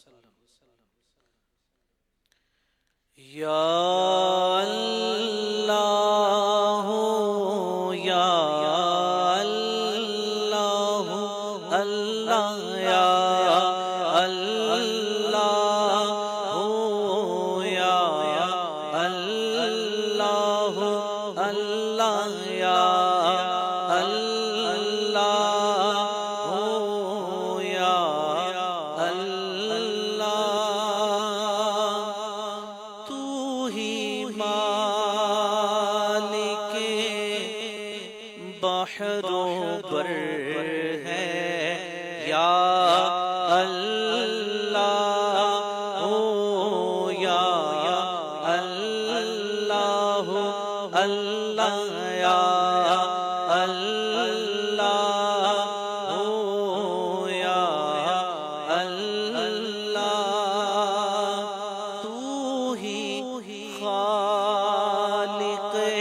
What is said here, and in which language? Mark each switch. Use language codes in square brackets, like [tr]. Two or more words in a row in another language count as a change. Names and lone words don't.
[ar] يا الله يا الله الله يا الله يا الله الله يا الله يا الله [ur] تو ہی مالک بحر و بر ہے [ar] يا الله او يا الله الله يا الله او يا الله [ur] تو ہی خالق